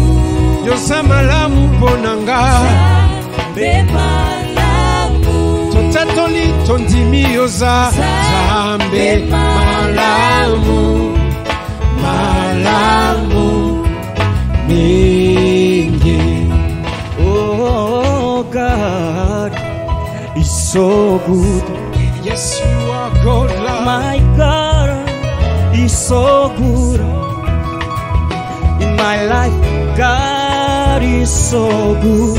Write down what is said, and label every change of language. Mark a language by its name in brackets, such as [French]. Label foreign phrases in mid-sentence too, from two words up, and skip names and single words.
[Lingala] Yo sa malamu ponanga. Zambe malamu. Totatoli tondimi yoza. Zambe malamu. Malamu mingi. [English] Oh God is so good. Yes, you are God, Lord. My God is so good. In my life, God is so good.